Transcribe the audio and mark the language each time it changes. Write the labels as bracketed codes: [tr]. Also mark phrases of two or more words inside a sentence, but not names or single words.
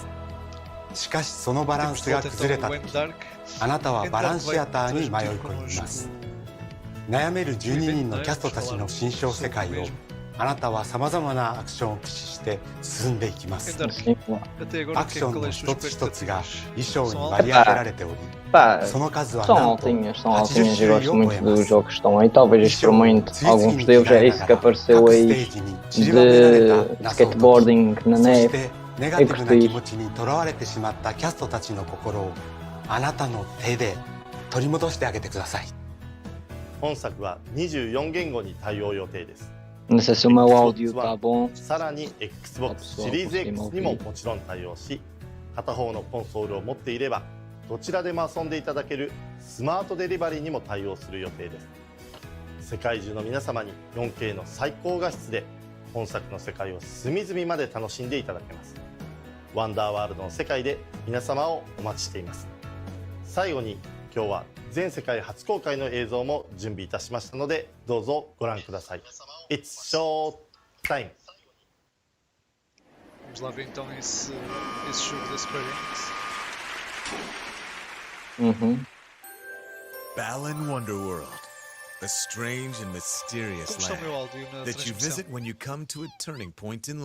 [ja] しかしそのバランスが崩れた時、あなたはバランシアターに迷い込みます。悩める12人のキャストたちの心象世界をあなたはさまざまなアクションを駆使して進んでいきます。アクションの一つ一つが衣装に割り当てられており、 その数はなんと [pt] são altinhas, eu gosto muito dos jogos que estão aí, talvez experimente alguns deles, é isso que apareceu aí de skateboarding na neve. [ja] ネガティブな気持ちにとらわれてしまったキャストたちの心をあなたの手で取り戻してあげてください。本作は24言語に対応予定です。 [pt] Não sei se o meu áudio tá bom. [ja] さらに Xbox シリーズ X にももちろん対応し、片方のコンソールを持っていればどちらでも遊んでいただけるスマートデリバリーにも対応する予定です。世界中の皆様に 4K の最高画質で本作の世界を隅々まで楽しんでいただけます。ワンダーワールドの世界で皆様をお待ちしています。最後に今日は全世界初公開の映像も準備いたしましたのでどうぞご覧ください。 [en] It's show time! [pt] Vamos lá ver então esse jogo da Square Enix. [en] Balan Wonderworld, a strange and mysterious land that you visit when you come to a turning point in life.